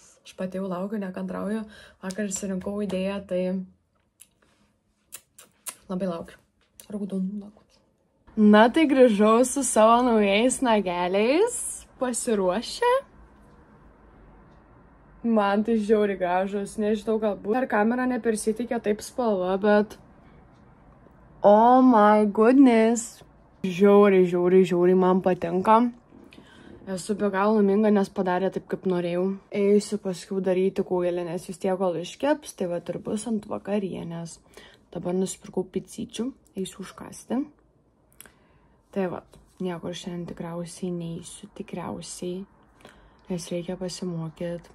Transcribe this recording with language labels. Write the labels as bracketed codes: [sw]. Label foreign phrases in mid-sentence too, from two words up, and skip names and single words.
[lt] Aš pati jau laukiu, nekantrauju. Vakar išsirinkau idėją, tai labai laukiu. Raudonų nagučių. Na, tai grįžau su savo naujais nageliais. Pasiruošę. Man tai žiauriai gražus. Nežinau, galbūt per kamerą nepersitikė taip spalva, bet [en] oh my goodness. [lt] Žiauriai man patinka. Esu be galo laiminga, nes padarė taip, kaip norėjau. Eisiu paskui daryti kūgelį, nes vis tiek kol iškeps, tai va ir bus ant vakarienės. Dabar nusipirkau picyčių, eisiu užkasti. Tai va, niekur šiandien tikriausiai neisiu, nes reikia pasimokyti.